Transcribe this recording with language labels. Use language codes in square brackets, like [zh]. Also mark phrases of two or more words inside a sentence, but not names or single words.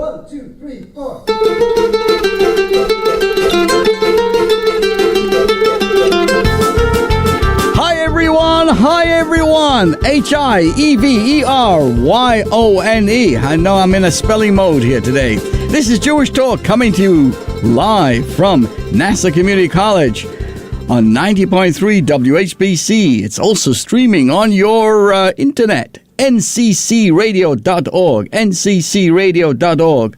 [en] 1, 2, 3, 4. Hi everyone, H-I-E-V-E-R-Y-O-N-E. I know I'm in a spelling mode here today. This is Jewish Talk coming to you live from NASA Community College on 90.3 WHPC. It's also streaming on your internet, nccradio.org, nccradio.org.